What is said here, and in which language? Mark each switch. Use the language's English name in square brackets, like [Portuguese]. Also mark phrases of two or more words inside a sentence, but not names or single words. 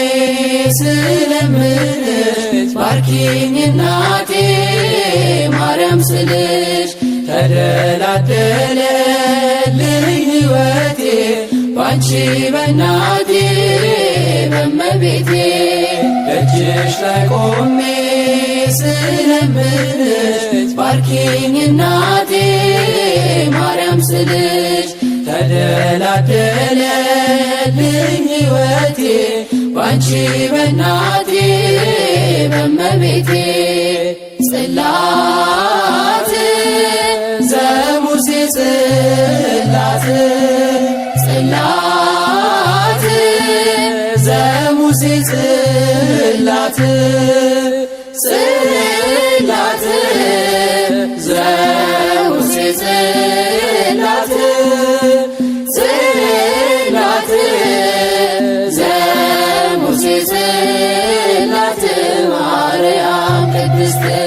[Amharic] ስለምንሽ ባርኪኝ እናቴ ማርያም ስልሽ ተደላደለልኝ ሕይወቴ ባንቺ በእናቴ በእመቤቴ ደጅሽ ላይ ቆሜ ስለምንሽ ባርኪኝ እናቴ ማርያም ስልሽ ተደላደለልኝ ሕይወቴ ባንቺ በእናቴ በእመቤቴ [Geez] ጽላት ዘሙሴ ጽላት ዘሙሴ ጽላት ዘሙሴ ጽላት ዘሙሴ ጽላት ማርያም ቅድስት